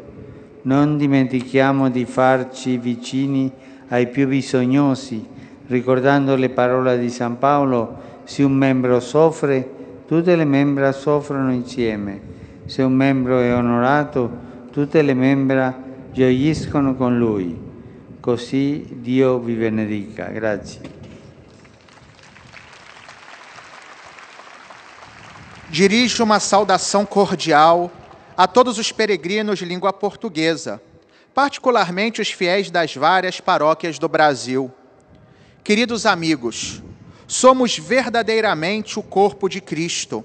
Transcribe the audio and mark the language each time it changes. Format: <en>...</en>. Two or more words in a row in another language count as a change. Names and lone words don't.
<it>Non dimentichiamo di farci vicini ai più bisognosi, ricordando le parole di San Paolo: se un membro soffre, tutte le membra soffrono insieme. Se un membro è onorato, tutte le membra gioiscono con lui. Così Dio vi benedica. Grazie.</it> <pt>Dirijo uma saudação cordial a todos os peregrinos de língua portuguesa, particularmente os fiéis das várias paróquias do Brasil. Queridos amigos, somos verdadeiramente o corpo de Cristo.</pt>